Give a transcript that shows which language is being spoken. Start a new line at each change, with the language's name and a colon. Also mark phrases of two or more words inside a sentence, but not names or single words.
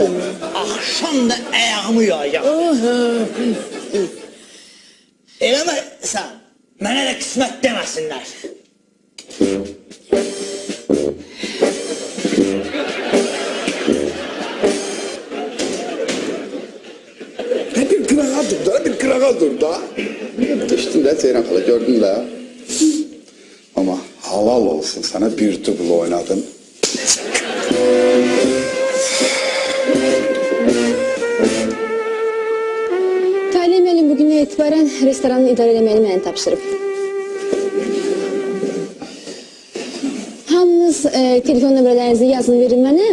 Azerbaijani: Axşam da ayağımı yayacaq. Eləməsən, mənə də qismət deməsinlər. Bir kırağa dur da, bir kırağa dur da.
Turkish: Düştün de Ceyran hala, gördün de. Ama halal olsun sana, bir dublo oynadın.
Azerbaijani: Talih müəllim bugündən etibarən restoranı idarə eləməyini mənə tapşırıb. Hamınız telefon nömrələrinizi yazın verin mənə.